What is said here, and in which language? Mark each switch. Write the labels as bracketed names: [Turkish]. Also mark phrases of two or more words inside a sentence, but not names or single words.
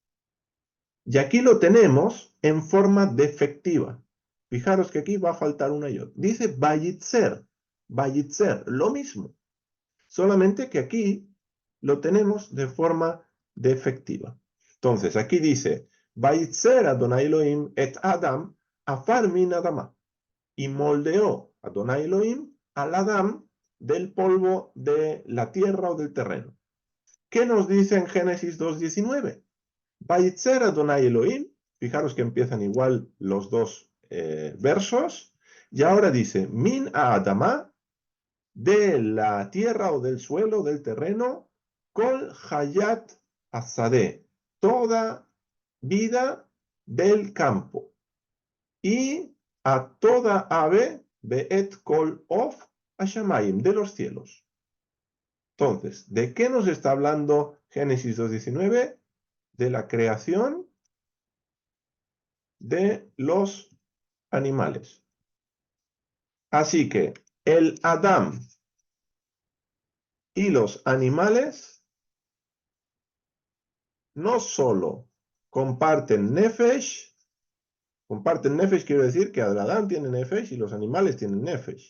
[Spanish] Y aquí lo tenemos en forma defectiva. Fijaros que aquí va a faltar una yod. Dice vayitzer, lo mismo. Solamente que aquí lo tenemos de forma defectiva. Entonces, aquí dice, [Hebrew] וייצר אדוני אלוהים את אדם עפר מן אדמה. [Spanish] Y moldeó Adonai Elohim al Adam del polvo de la tierra o del terreno. ¿Qué nos dice en Génesis 2:19? [Hebrew] וייצר אדוני אלוהים, [Spanish] fijaros que empiezan igual los dos versos, y ahora dice, [Hebrew] מן האדמה, [Spanish] de la tierra o del suelo, del terreno, [Hebrew] כל חית השדה, [Spanish] toda vida del campo, y a toda ave, [Hebrew] ואת כל עוף השמים, [Spanish] de los cielos. Entonces, ¿de qué nos está hablando Génesis 2:19? De la creación de los animales. Así que el Adán y los animales no solo comparten nefesh quiere decir que el Adán tiene nefesh y los animales tienen nefesh.